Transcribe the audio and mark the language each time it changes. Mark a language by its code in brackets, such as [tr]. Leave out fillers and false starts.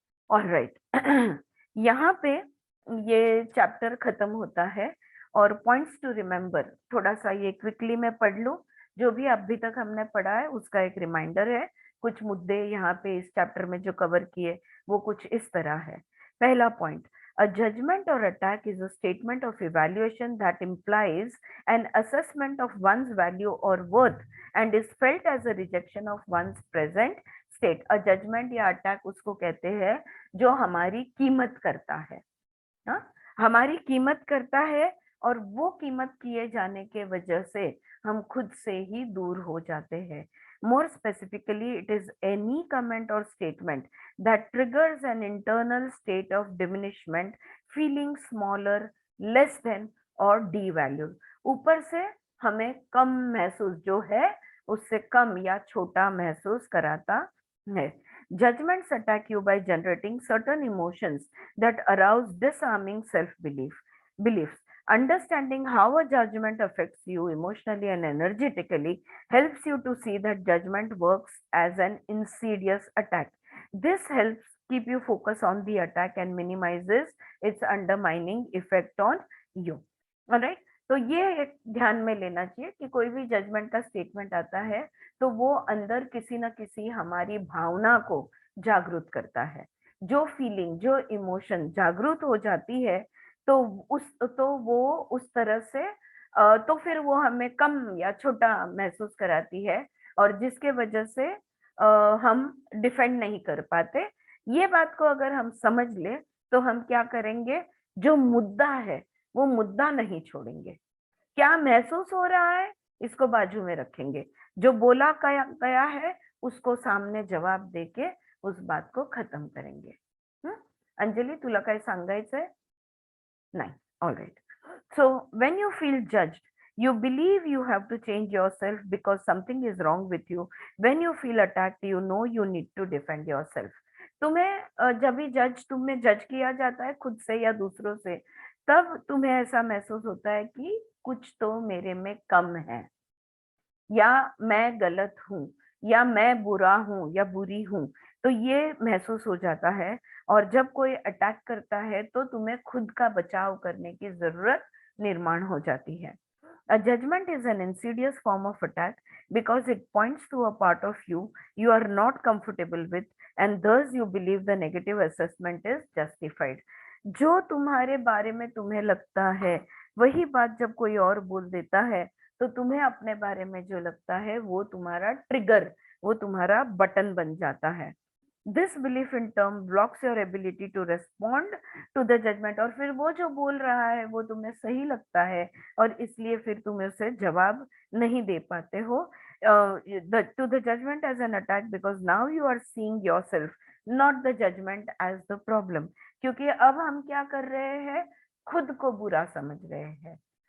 [hi] Alright, यहाँ पे ये चैप्टर खत्म होता है और पॉइंट्स टू रिमेम्बर थोड़ा सा ये क्विकली मैं पढ़ लूं। जो भी अभी तक हमने पढ़ा है उसका एक रिमाइंडर है। कुछ मुद्दे यहाँ पे इस चैप्टर में जो कवर किए वो कुछ इस तरह है। पहला point, [en] A judgment or attack is a statement of evaluation that implies an assessment of one's value or worth and is felt as a rejection of one's present state. [hi] A judgment या attack उसको कहते हैं जो हमारी कीमत करता है, हाँ, हमारी कीमत करता है, और वो कीमत किए जाने के वजह से हम खुद से ही दूर हो जाते हैं. [en] More specifically, it is any comment or statement that triggers an internal state of diminishment, feeling smaller, less than or devalued. [hi] ऊपर से हमें कम महसूस जो है उससे कम या छोटा महसूस कराता है. [en] Judgments attack you by generating certain emotions that arouse disarming beliefs. Understanding how a judgment affects you emotionally and energetically helps you to see that judgment works as an insidious attack. This helps keep you focused on the attack and minimizes its undermining effect on you. Alright? [hi] तो ये एक ध्यान में लेना चाहिए कि कोई भी जजमेंट का स्टेटमेंट आता है तो वो अंदर किसी न किसी हमारी भावना को जागृत करता है. जो फीलिंग, जो इमोशन जागृत हो जाती है तो वो उस तरह से तो फिर वो हमें कम या छोटा महसूस कराती है, और जिसके वजह से हम डिफेंड नहीं कर पाते. ये बात को अगर हम समझ ले तो हम क्या करेंगे, जो मुद्दा है वो मुद्दा नहीं छोड़ेंगे. क्या महसूस हो रहा है इसको बाजू में रखेंगे, जो बोला गया है उसको सामने जवाब देके उस बात को खत्म करेंगे. [mr] अंजलि, तुला काय सांगायचंय? नाही. [en] All right. So when you feel judged, you believe you have to change yourself because something is wrong with you. When you feel attacked, you know you need to defend yourself. [hi] तुम्हें जब भी तुम्हें जज किया जाता है खुद से या दूसरों से, तब तुम्हें ऐसा महसूस होता है कि कुछ तो मेरे में कम है, या मैं गलत हूँ, या मैं बुरा हूँ या बुरी हूँ. तो ये महसूस हो जाता है, और जब कोई अटैक करता है तो तुम्हें खुद का बचाव करने की जरूरत निर्माण हो जाती है. [en] A judgment is an insidious form of attack because it points to a part of you you are not comfortable with, and thus you believe the negative assessment is justified. [hi] जो तुम्हारे बारे में तुम्हें लगता है वही बात जब कोई और बोल देता है तो तुम्हें अपने बारे में जो लगता है वो तुम्हारा ट्रिगर, वो तुम्हारा बटन बन जाता है. [en] This belief in turn blocks your ability to respond to the judgment. [hi] और फिर वो जो बोल रहा है वो तुम्हें सही लगता है और इसलिए फिर तुम उसे जवाब नहीं दे पाते हो [en] to the judgment as an attack, because now you are seeing yourself, not the judgment as the problem. [hi] क्योंकि अब हम क्या कर रहे हैं, खुद को बुरा समझ रहे हैं.